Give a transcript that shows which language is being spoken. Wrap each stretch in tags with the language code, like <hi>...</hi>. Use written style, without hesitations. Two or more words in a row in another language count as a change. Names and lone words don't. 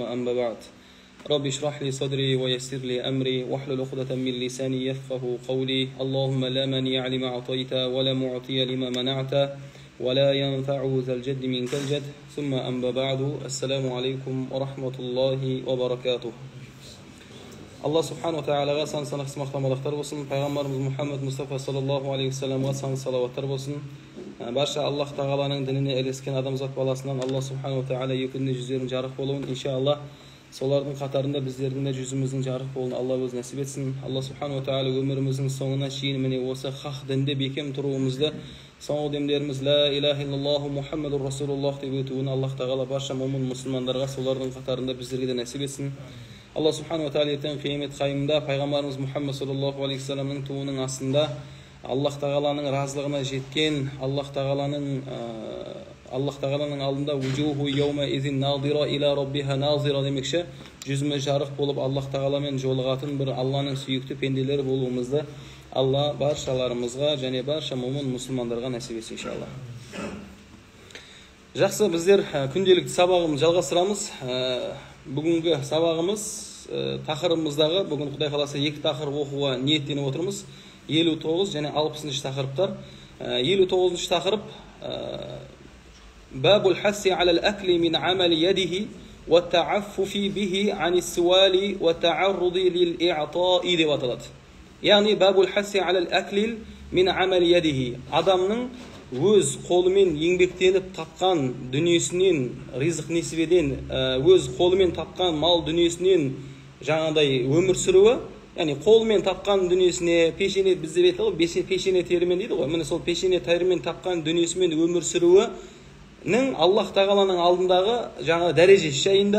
<ar>أما بعد رب اشرح لي صدري ويسر لي أمري واحلل عقدة من لساني يفقه قولي اللهم لا مانع لما أعطيت ولا معطي لما منعت ولا ينفع ذا الجد منك الجد ثم أما بعد السلام عليكم ورحمة الله وبركاته الله سبحانه وتعالى</ar> <kk>сан-санақсыз мақтамалықтар болсын, пайғамбарымыз Мұхаммед Мұстафа</kk> <ar>صلى الله عليه وسلم</ar> <kk>сан-салауаттар болсын. Барша Аллах тағаланың дініне ілескен адамзат баласынан Алла</kk> <ar>سبحانه وتعالى</ar> <kk>екі күнде жүздерінің жарық болуын, иншаллах солардың қатарында біздердің де жүзіміздің жарық болуын Алла өзі нәсіп етсін. Алла</kk> <ar>سبحانه وتعالى</ar> <kk>өміріміздің соңына шейін міне осы хақ дінде бекем тұруымызды, соңғы демдеріміз</kk> <ar>لا إله إلا الله محمد رسول الله</ar> <kk>деп өтуін Аллах тағала барша момын мұсылмандарға солардың қатарында біздерге де нәсіп етсін. Алла</kk> <ar>سبحانه وتعالى</ar> <kk>ертең қиямет қайымда пайғамбарымыз Мұхаммед</kk> <ar>صلى الله عليه وسلم</ar> <kk>туының астында Аллах тағаланың разылығына жеткен, Аллах тағаланың алдында</kk> <ar>وجوه يومئذ ناضرة إلى ربها ناظرة</ar> <kk>демекші, жүзіміз жарық болып Аллах тағаламен жолығатын бір Алланың сүйікті пенделері болуымызды Алла баршаларымызға және барша момын мұсылмандарға нәсіп етсін иншаллах. Жақсы, біздер күнделікті сабағымызды жалғастырамыз. Бүгінгі сабағымыз тақырыбымыздағы, бүгін Құдай қаласа екі тақырып оқуға ниеттеніп отырмыз. 59 және 60 тақырыптар. 59 тақырып</kk> <ar>باب الحث على الأكل من عمل يده والتعفف به عن السؤال والتعرض للإعطاء</ar> <kk>деп аталады. Яғни</kk> <ar>باب الحث على الأكل من عمل يده,</ar> <kk>адамның өз қолымен еңбектеніп тапқан дүниесінен, ризық несібеден, өз қолымен тапқан мал дүниесінен жаңағыдай өмір сүруі, яғни қолымен тапқан дүниесіне, пешене бізде бетілі, пешене терімен дейді ғой, міне сол пешене терімен тапқан дүниесімен өмір сүруінің Аллах тағаланың алдындағы жаңа дәрежесі жайында,</kk>